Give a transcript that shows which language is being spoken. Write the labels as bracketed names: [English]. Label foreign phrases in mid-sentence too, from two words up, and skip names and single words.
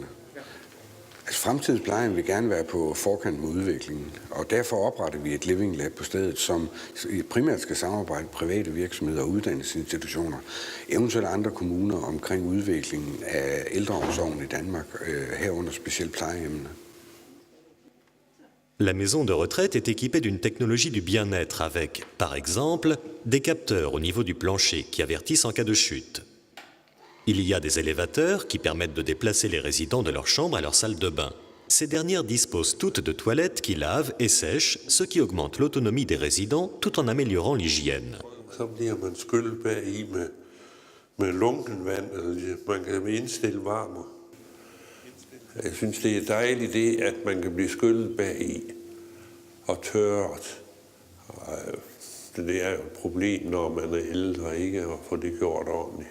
[Danish] Altså fremtidens plejehjem vil gerne være på forkant med udviklingen, og derfor opretter vi et [English] Living Lab [Danish] på stedet, som primært skal samarbejde med private virksomheder og uddannelsesinstitutioner, eventuelt andre kommuner omkring udviklingen af ældreomsorgen i Danmark, herunder specielt plejehjemmene. [French] La maison de retraite est équipée d'une technologie du bien-être avec, par exemple, des capteurs au niveau du plancher qui avertissent en cas de chute. Il y a des élévateurs qui permettent de déplacer les résidents de leur chambre à leur salle de bain. Ces dernières disposent toutes de toilettes qui lavent et sèchent, ce qui augmente l'autonomie des résidents tout en améliorant l'hygiène. [Danish] Så bliver man skyllet bag i med lunken vand, eller man kan indstille varme. Jeg synes, det er dejligt det, at man kan blive skyllet bag i og tørret. Det er jo et problem, når man er ældre, ikke at få det gjort ordentligt.